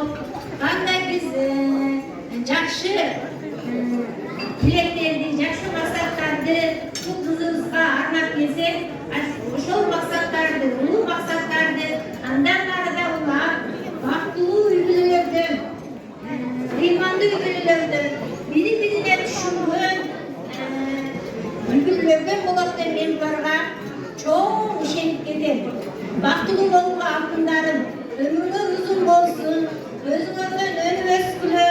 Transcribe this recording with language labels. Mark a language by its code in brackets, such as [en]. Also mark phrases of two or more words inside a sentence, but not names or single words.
[ky] кандай биз жакшы тилектерди, жакшы максаттарды бул кызыбызга арнап келсек, ошол максаттарды, улуу максаттарды андан ары да улап, бактылуу үй бүлөлөрдөн, ыймандуу үй бүлөлөрдөн, бири-бирине түшүнгөн үй бүлөлөрдөн болот деп мен буларга чоң бактылуу болууга алтындарым. Өмүрүң узун болсун. Өзүңөрдөн өнүп өскүлө.